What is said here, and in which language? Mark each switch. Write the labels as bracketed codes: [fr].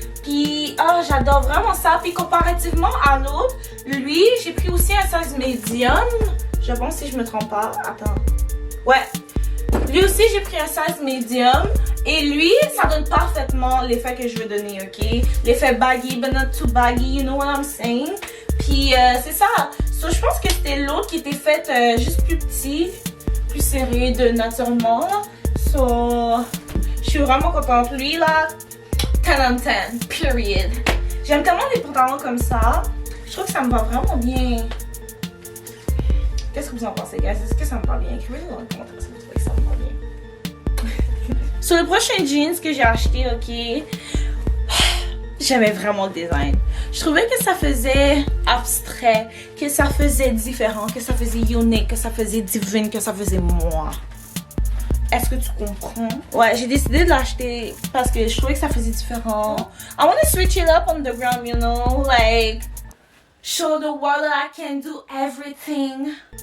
[fr] Puis, j'adore vraiment ça. Puis, comparativement à l'autre, lui, j'ai pris aussi un size medium. Je pense si je me trompe pas. Attends. Ouais. Lui aussi, j'ai pris un size medium. Et lui, ça donne parfaitement l'effet que je veux donner, ok? L'effet baggy, [en] but not too baggy, you know what I'm saying? [fr] Puis, c'est ça. So, je pense que c'était l'autre qui était fait juste plus petit, plus serré de naturellement. Là. So, je suis vraiment contente. Lui, là, [en] 10 on 10, period. [fr] J'aime tellement les pantalons comme ça. Je trouve que ça me va vraiment bien. Qu'est-ce que vous en pensez, guys? Est-ce que ça me va bien? Écrivez-le dans les commentaires si vous trouvez que ça me va bien. Sur le prochain jeans que j'ai acheté, ok, j'aimais vraiment le design. Je trouvais que ça faisait abstrait, que ça faisait différent, que ça faisait unique, que ça faisait divine, que ça faisait moi. Est-ce que tu comprends? Ouais, j'ai décidé de l'acheter parce que je trouvais que ça faisait différent. [en] I want to switch it up on the ground, you know, like show the world that I can do everything.